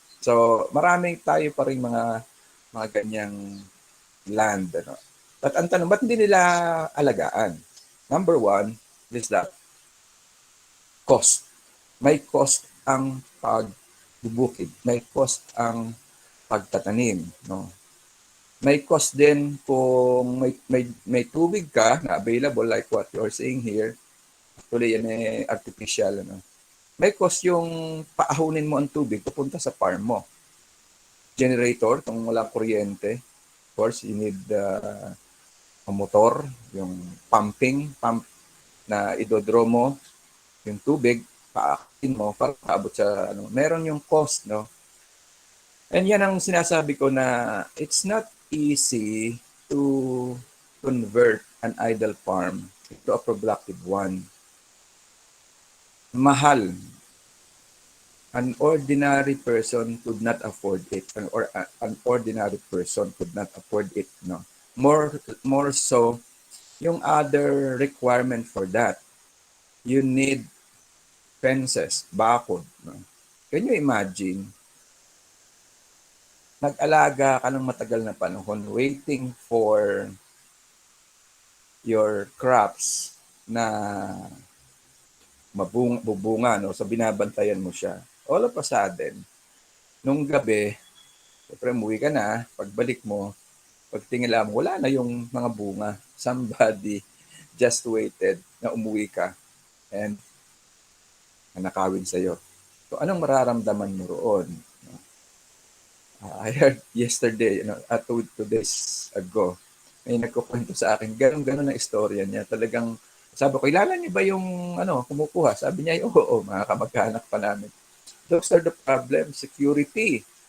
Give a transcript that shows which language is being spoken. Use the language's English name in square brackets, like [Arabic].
[Filipino] So maraming tayo pa rin mga ganyang land. Ano? At ang tanong, ba't hindi nila alagaan? [English] Number one is that cost. [Filipino] May cost ang pagbubukid. May cost ang pagtatanim. No? May cost din kung may tubig ka na available [English] like what you're saying here. [Filipino] Actually, yan artificial. Ano? May cost yung paahunin mo ang tubig pupunta sa farm mo. Generator, kung wala kuryente. [English] Of course, you need a motor, [Filipino] yung pump na idodro mo yung tubig, paakin mo para paabot sa ano. Meron yung cost, no? [English] And [Filipino] yan ang sinasabi ko na [English] it's not easy to convert an idle farm to a productive one. [Filipino] Mahal. [English] An ordinary person could not afford it, or an ordinary person could not afford it. No, more so, yung other requirement for that, you need fences, bakod. No? Can you imagine? [Filipino] Nag-alaga ka ng matagal na panahon [English] waiting for your crops [Filipino] na bubunga, no? So binabantayan mo siya. All of a sudden, nung gabi, siyempre umuwi ka na, pagbalik mo, pagtingin mo, wala na yung mga bunga. [English] Somebody just waited [Filipino] na umuwi ka and nakawin sa'yo. So anong mararamdaman mo roon? [English] I heard yesterday, 2 days ago, [Filipino] may nagkukwento sa akin, ganun ang istorya niya. Talagang, sabi ko, kilala niyo ba yung kumukuha? Sabi niya, oo, mga kamag-anak pa namin. [English] Those are the problems, security.